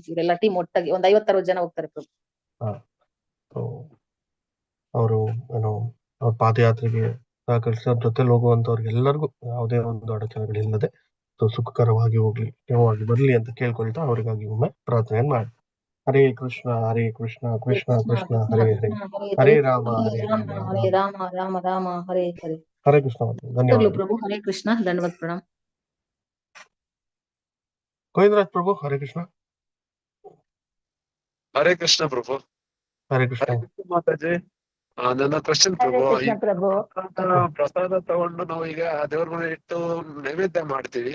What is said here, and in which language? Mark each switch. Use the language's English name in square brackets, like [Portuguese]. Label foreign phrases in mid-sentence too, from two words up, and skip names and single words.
[Kannada] ಇವರೆಲ್ಲ ಟೀಮ್ ಒಟ್ಟಾಗಿ ಒಂದ್ 50-60 ಜನ ಹೋಗ್ತಾರೆ ಪ್ರಭು. ಅವರು ಅವ್ರ ಪಾದಯಾತ್ರೆಗೆ ಸಹಕರಿಸೋರ ಜೊತೆಲಿ ಹೋಗುವಂತವ್ರಿಗೆ ಎಲ್ಲರಿಗೂ ಯಾವುದೇ ಒಂದು ಅಡಚಣೆಗಳಿಲ್ಲದೆ ಸುಖಕರವಾಗಿ ಹೋಗ್ಲಿ, ಕ್ಷೇಮವಾಗಿ ಬರ್ಲಿ ಅಂತ ಕೇಳ್ಕೊಳ್ತಾ ಅವರಿಗಾಗಿ ಒಮ್ಮೆ ಪ್ರಾರ್ಥನೆ ಮಾಡಿ. [Sanskrit] ಹರೇ ಕೃಷ್ಣ ಕೃಷ್ಣ ಕೃಷ್ಣ ಹರೇ ಹರೇ ಹರೇ ರಾಮ ರಾಮ ಹರೇ ಹರೇ. [Kannada] ಹರೇ ಕೃಷ್ಣ. ಧನ್ಯವಾದ ಪ್ರಭು. ಹರೇ ಕೃಷ್ಣ. ಧನ್ಯವಾದ ಪ್ರಣಾಮ್. ಗೋವಿಂದರಾಜ್ ಪ್ರಭು. ಹರೇ ಕೃಷ್ಣ. ಹರೇ ಕೃಷ್ಣ ಪ್ರಭು. ಹರೇ ಕೃಷ್ಣ ಮಾತಾಜಿ. ನನ್ನ ಕ್ವಶನ್ ಹರೇ ಪ್ರಭು, ಕೃಷ್ಣ ಪ್ರಭು. ಪ್ರಸಾದ ತಗೊಂಡು ನಾವು ಈಗ ದೇವ್ರ ಮನೆ ಇಟ್ಟು ನೈವೇದ್ಯ ಮಾಡ್ತೀವಿ.